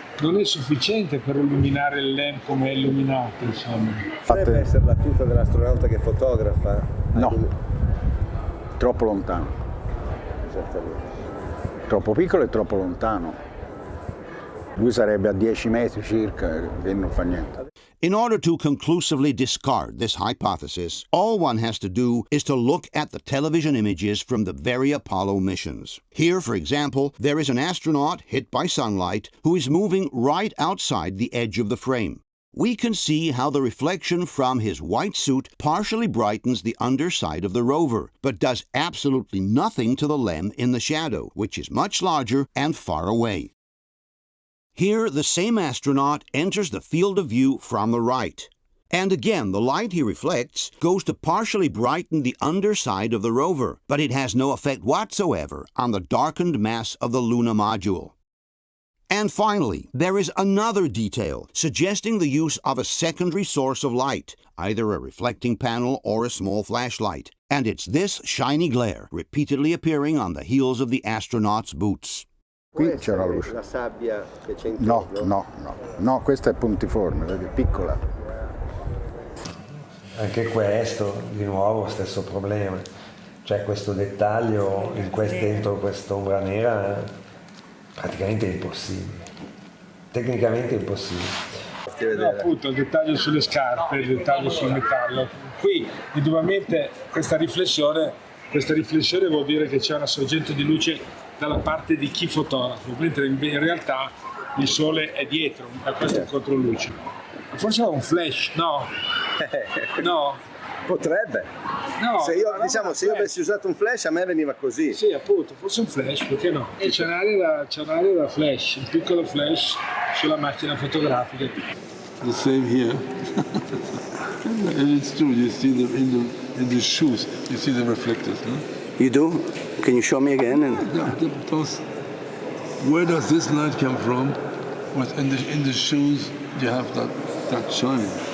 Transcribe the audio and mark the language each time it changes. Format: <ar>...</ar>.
<it>Non è sufficiente per illuminare il LEM come è illuminato, insomma. Potrebbe essere la tuta dell'astronauta che fotografa? No, troppo lontano. Esattamente. Troppo piccolo e troppo lontano. Lui sarebbe a 10 metri circa e non fa niente.</it> <en>In order to conclusively discard this hypothesis, all one has to do is to look at the television images from the very Apollo missions. Here, for example, there is an astronaut hit by sunlight who is moving right outside the edge of the frame. we can see how the reflection from his white suit partially brightens the underside of the rover, but does absolutely nothing to the LEM in the shadow, which is much larger and far away. Here, the same astronaut enters the field of view from the right. And again, the light he reflects goes to partially brighten the underside of the rover, but it has no effect whatsoever on the darkened mass of the lunar module. And finally, there is another detail suggesting the use of a secondary source of light, either a reflecting panel or a small flashlight. And it's this shiny glare repeatedly appearing on the heels of the astronaut's boots.</en> <it>Qui c'è una luce. La sabbia che c'è No, intorno? no, no. No, questa è puntiforme, vedi, piccola. Anche questo, di nuovo, stesso problema. Cioè questo dettaglio dentro quest'ombra nera praticamente è impossibile. Tecnicamente è impossibile. No, appunto, il dettaglio sulle scarpe, il dettaglio sul metallo. Qui, indubbiamente, questa riflessione vuol dire che c'è una sorgente di luce dalla parte di chi fotografa, mentre in realtà il sole è dietro, a questo è controluce. Forse è un flash, no? No? Potrebbe. No, se io avessi usato un flash a me veniva così. Sì, appunto, forse un flash, perché no? E c'è un'area da flash, un piccolo flash sulla macchina fotografica.</it> <en>The same here. And it's true, you see them in the shoes, you see the reflectors, no? You do? Can you show me again? Where does this light come from? In the shoes you have that shine.</en>